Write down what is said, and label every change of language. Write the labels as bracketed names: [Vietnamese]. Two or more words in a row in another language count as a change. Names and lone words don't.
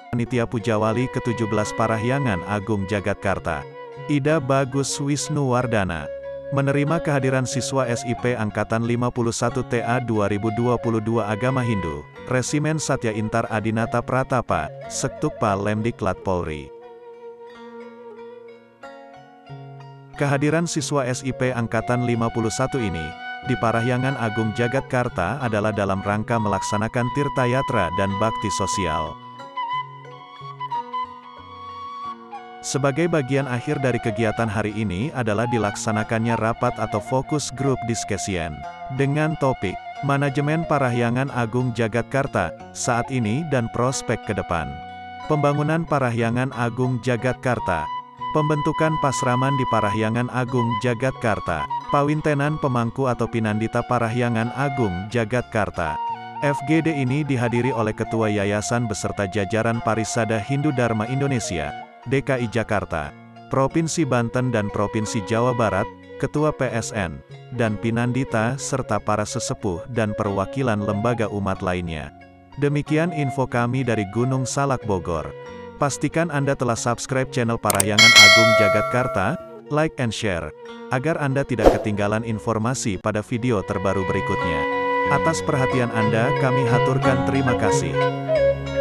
[Indonesian] Panitia Pujawali ke-17 Parahyangan Agung Jagatkarta, Ida Bagus Wisnuwardana, menerima kehadiran siswa SIP Angkatan 51 TA 2022 Agama Hindu, Resimen Satya Intar Adinata Pratapa, Sektukpa Lemdiklat Polri. Kehadiran siswa SIP Angkatan 51 ini, di Parahyangan Agung Jagatkarta adalah dalam rangka melaksanakan tirtayatra dan bakti sosial. Sebagai bagian akhir dari kegiatan hari ini adalah dilaksanakannya rapat atau fokus grup discussion, dengan topik, Manajemen Parahyangan Agung Jagatkarta, saat ini dan prospek ke depan. Pembangunan Parahyangan Agung Jagatkarta. Pembentukan Pasraman di Parahyangan Agung Jagatkarta, Pawintenan Pemangku atau Pinandita Parahyangan Agung Jagatkarta. FGD ini dihadiri oleh Ketua Yayasan beserta jajaran Parisada Hindu Dharma Indonesia, DKI Jakarta, Provinsi Banten dan Provinsi Jawa Barat, Ketua PSN, dan Pinandita serta para sesepuh dan perwakilan lembaga umat lainnya. Demikian info kami dari Gunung Salak Bogor. Pastikan Anda telah subscribe channel Parahyangan Agung Jagatkarta, [English] like and share, [Indonesian] agar Anda tidak ketinggalan informasi pada video terbaru berikutnya. Atas perhatian Anda kami haturkan terima kasih.